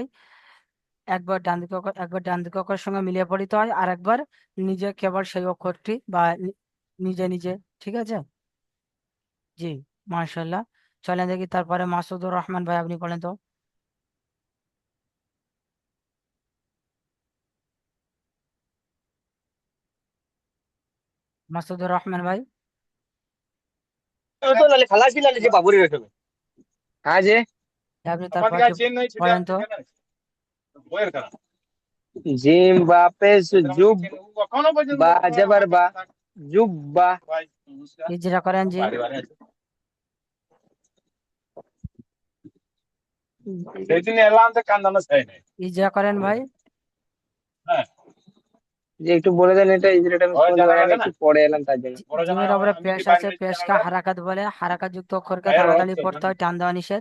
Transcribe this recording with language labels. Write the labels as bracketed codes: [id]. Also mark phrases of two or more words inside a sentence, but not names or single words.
[bn] একবার ডান দিকে একবার ডান দিকে অক্ষরের সঙ্গে মিলিয়ে পড়িতে হয়, আর একবার নিজে কেবল সেই অক্ষরটি বা নিজে নিজে ঠিক আছে, জি, মাশাল্লাহ। চলেন দেখি তারপরে মাসুদুর রহমান ভাই, আপনি বলেন তো। মাসুদুর রহমান ভাই, [hi] हाँ जी। [bn] আপনি তারপরে বলেন তো। जिम वापस जुब बा जबर बा जुब्बा। ইজরা করেন জি। ইজরা করেন ভাই। যে একটু বলে দেন এটা ইজরাটা আমি শুনতে পারি না, একটু পড়ে এলাম তার জন্য। জিমের উপরে পেশ আছে, পেশকে হারাকাত বলে, হারাকাত যুক্ত অক্ষরকে তাড়াতাড়ি পড়তে হয়, টান দেওয়া নিষেধ।